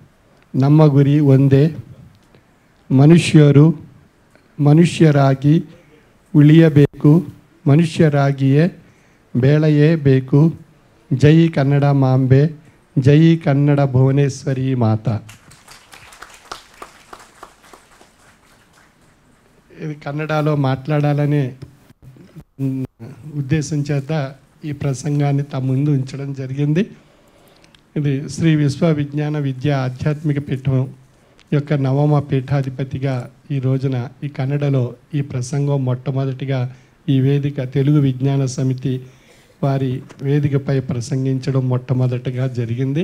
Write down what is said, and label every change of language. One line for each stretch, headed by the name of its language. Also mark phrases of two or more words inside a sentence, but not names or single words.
Kannada: ನಮ್ಮ ಗುರಿ ಒಂದೇ, ಮನುಷ್ಯರು ಮನುಷ್ಯರಾಗಿ ಉಳಿಯಬೇಕು, ಮನುಷ್ಯರಾಗಿಯೇ ಬೇಳೆಯೇ ಬೇಕು. ಜೈ ಕನ್ನಡ ಮಾಂಬೆ, ಜೈ ಕನ್ನಡ ಭುವನೇಶ್ವರಿ ಮಾತಾ.
Telugu: ఇది కన్నడలో మాట్లాడాలనే ఉద్దేశం చేత ఈ ప్రసంగాన్ని తమ ముందు ఉంచడం జరిగింది. ఇది శ్రీ విశ్వవిజ్ఞాన విద్యా ఆధ్యాత్మిక పీఠం యొక్క నవమ పీఠాధిపతిగా ఈ రోజున ఈ కన్నడలో ఈ ప్రసంగం మొట్టమొదటిగా ఈ వేదిక తెలుగు విజ్ఞాన సమితి వారి వేదికపై ప్రసంగించడం మొట్టమొదటిగా జరిగింది.